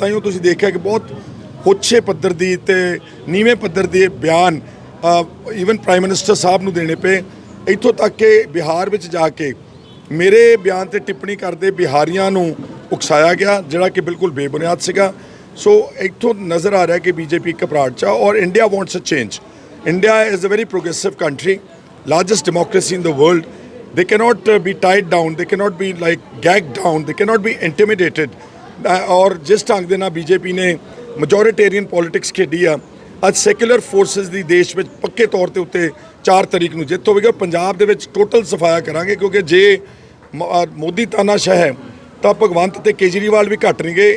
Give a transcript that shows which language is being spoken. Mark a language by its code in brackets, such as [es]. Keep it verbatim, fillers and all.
[pa] ਤਾਂ ਹੀ ਤੁਸੀਂ ਦੇਖਿਆ ਕਿ ਬਹੁਤ ਹੋਛੇ ਪੱਧਰ ਦੀ ਤੇ ਨੀਵੇਂ ਪੱਧਰ ਦੇ ਬਿਆਨ ਈਵਨ ਪ੍ਰਾਈਮ ਮਿਨਿਸਟਰ ਸਾਹਿਬ ਨੂੰ ਦੇਣੇ ਪਏ, ਇੱਥੋਂ ਤੱਕ ਕਿ ਬਿਹਾਰ ਵਿੱਚ ਜਾ ਕੇ ਮੇਰੇ ਬਿਆਨ ਤੇ ਟਿੱਪਣੀ ਕਰਦੇ ਬਿਹਾਰੀਆਂ ਨੂੰ ਉਕਸਾਇਆ ਗਿਆ, ਜਿਹੜਾ ਕਿ ਬਿਲਕੁਲ ਬੇਬੁਨਿਆਦ ਸੀਗਾ। ਸੋ ਇੱਥੋਂ ਨਜ਼ਰ ਆ ਰਿਹਾ ਕਿ ਬੀਜੇਪੀ ਘਬਰਾਹਟ 'ਚ ਆ ਔਰ [en] India wants a change. India is a very progressive country, largest democracy in the world. They cannot uh, be tied down, they cannot be like gagged down, they cannot be intimidated. [pa] Uh, or ਜਿਸ ਢੰਗ ਦੇ ਨਾਲ BJP ਨੇ ਮੈਜੋਰੀਟੇਰੀਅਨ politics ਖੇਡੀ ਆ, ਅੱਜ secular forces ਦੀ ਦੇਸ਼ ਵਿੱਚ ਪੱਕੇ ਤੌਰ ਤੇ ਉੱਤੇ ਚਾਰ ਤਰੀਕ ਨੂੰ ਜਿੱਤ ਹੋਵੇਗਾ। ਪੰਜਾਬ ਦੇ ਵਿੱਚ ਟੋਟਲ ਸਫਾਇਆ ਕਰਾਂਗੇ, ਕਿਉਂਕਿ ਜੇ ਮ- ਅਹ ਮੋਦੀ ਤਾਨਾਸ਼ਾਹ ਹੈ ਤਾਂ ਭਗਵੰਤ ਤੇ ਕੇਜਰੀਵਾਲ ਵੀ ਘੱਟ ਨਹੀਂ ਗਏ।